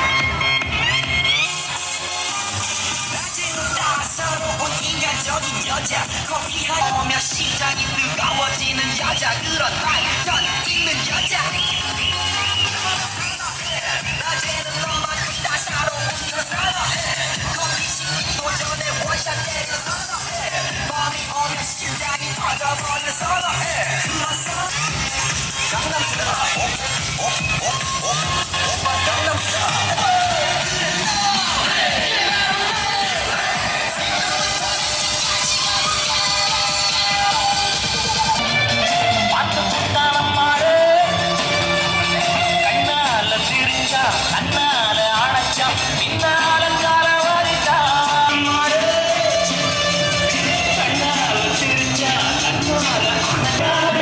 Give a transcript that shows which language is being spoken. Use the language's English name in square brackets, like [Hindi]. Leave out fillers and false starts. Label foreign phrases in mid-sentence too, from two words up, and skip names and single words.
[Korean] 낮에는 따사로운 인간적인 여자 커피가 오면 심장이 뜨거워지는 여자 그런 발전 있는 여자 낮에는 너만큼 따사로운 걸 선호해 커피 식기도 전에 원샷 때려 선호해 밤이 오면 심장이 터져버려 선호해 그런 선호해 Gangnam Style. 오빠 Gangnam Style. [Tamil] பார்த்து சுத்தானம் மாடு கண்ணால திரிஞ்சா கண்ணால அணைச்சா பின்னால கால வாரிட்டா மாடு கண்ணால திரிஞ்சா கண்ணால அணைச்சா